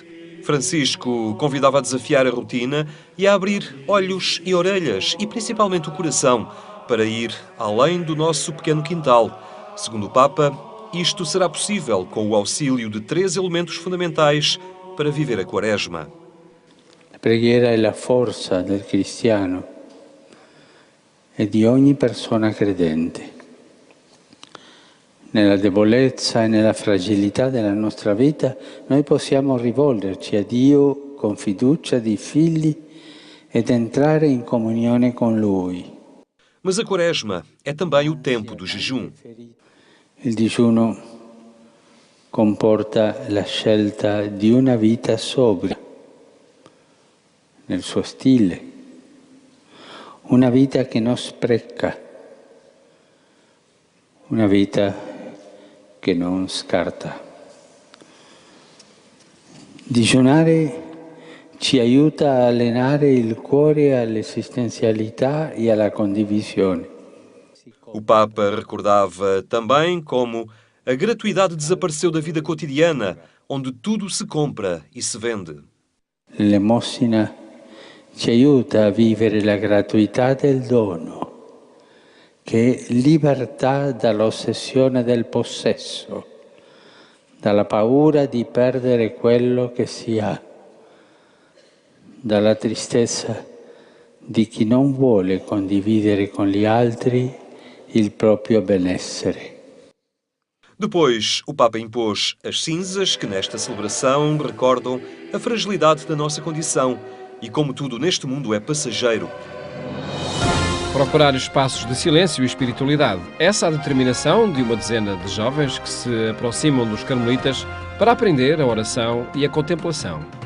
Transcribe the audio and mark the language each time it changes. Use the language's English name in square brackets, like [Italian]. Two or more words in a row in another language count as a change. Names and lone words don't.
[Portuguese] Francisco convidava a desafiar a rotina e a abrir olhos e orelhas e principalmente o coração para ir além do nosso pequeno quintal. Segundo o Papa, isto será possível com o auxílio de 3 elementos fundamentais para viver a Quaresma. [Italian] La preghiera è la forza del cristiano e di ogni persona credente. Nella debolezza e nella fragilità della nostra vita noi possiamo rivolgerci a Dio con fiducia di figli ed entrare in comunione con Lui. [Portuguese] Mas a Quaresma é também o tempo do jejum. [Italian] Il digiuno comporta la scelta di una vita sobria, nel suo stile, una vita che non spreca, una vita che non scarta. Digiunare ci aiuta a allenare il cuore all'esistenzialità e alla condivisione. [Portuguese] O Papa recordava também como a gratuidade desapareceu da vida cotidiana, onde tudo se compra e se vende. [Italian] L'elemosina ci aiuta a vivere la gratuità del dono, che è libertà dall'ossessione del possesso, dalla paura di perdere quello che si ha, dalla tristezza di chi non vuole condividere con gli altri il proprio benessere. [Portuguese] Depois, o Papa impôs as cinzas que nesta celebração recordam a fragilidade da nossa condição e como tudo neste mundo é passageiro. Procurar espaços de silêncio e espiritualidade. Essa é a determinação de uma dezena de jovens que se aproximam dos carmelitas para aprender a oração e a contemplação.